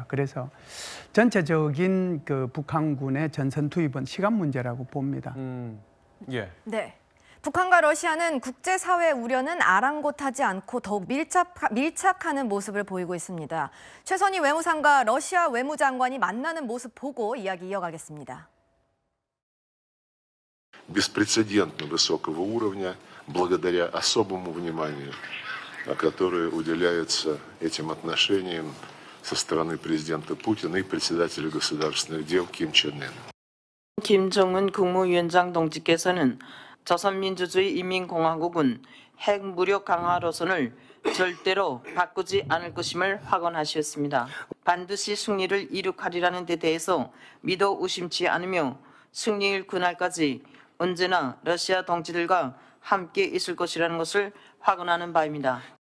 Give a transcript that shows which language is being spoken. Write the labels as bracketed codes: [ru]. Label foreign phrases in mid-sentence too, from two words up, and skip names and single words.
[ko] 그래서 전체적인 그 북한군의 전선 투입은 시간 문제라고 봅니다. 예. 네. 북한과 러시아는 국제사회 우려는 아랑곳하지 않고 더욱 밀착하는 모습을 보이고 있습니다. 최선희 외무상과 러시아 외무장관이 만나는 모습 보고 이야기 이어가겠습니다. [ru] Беспрецедентно высокого уровня, благодаря особому вниманию, которое уделяется этим отношениям со стороны президента Путина и председателя государственных дел Ким Чен Ына. [ko] 김정은 국무위원장 동지께서는 조선민주주의 인민공화국은 핵 무력 강화 노선을 절대로 바꾸지 않을 것임을 확언하셨습니다. 반드시 승리를 이룩하리라는 데 대해서 믿어 의심치 않으며 승리일 그날까지 언제나 러시아 동지들과 함께 있을 것이라는 것을 확언하는 바입니다.